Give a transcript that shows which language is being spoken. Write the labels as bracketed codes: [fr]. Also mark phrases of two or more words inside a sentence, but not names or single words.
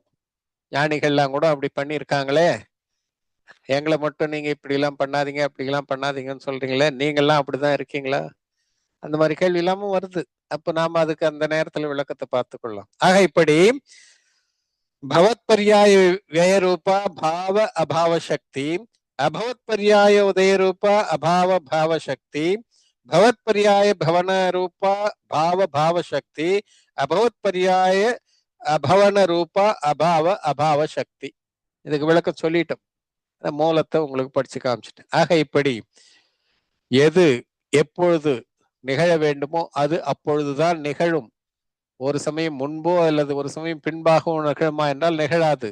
[ta] ஞானிகள்லாம் கூட அப்படி பண்ணியிருக்காங்களே, எங்களை மட்டும் நீங்க இப்படி எல்லாம் பண்ணாதீங்க அப்படி எல்லாம் பண்ணாதீங்கன்னு சொல்றீங்களே, நீங்கெல்லாம் அப்படிதான் இருக்கீங்களா? அந்த மாதிரி கேள்வி இல்லாம வருது. அப்ப நாம அதுக்கு அந்த நேரத்துல விளக்கத்தை பார்த்துக்கொள்ளலாம். ஆக இப்படி [sa] भवत् पर्याय व्यय रूपा भाव अभाव शक्ति, अभवत पर्याय उदय रूपा अभाव भाव शक्ति, भवत पर्याय भवन रूपा भाव भाव शक्ति, अभवत पर्याय अभवन रूपा अभाव अभाव शक्ति. [ta] இதுக்கு விளக்க சொல்லிட்டோம், மூலத்தை உங்களுக்கு படிச்சு காமிச்சிட்டேன். ஆக இப்படி எது எப்பொழுது நிகழ வேண்டுமோ அது அப்பொழுதுதான் நிகழும். ஒரு சமயம் முன்போ அல்லது ஒரு சமயம் பின்பாகவோ நிகழுமா என்றால் நிகழாது.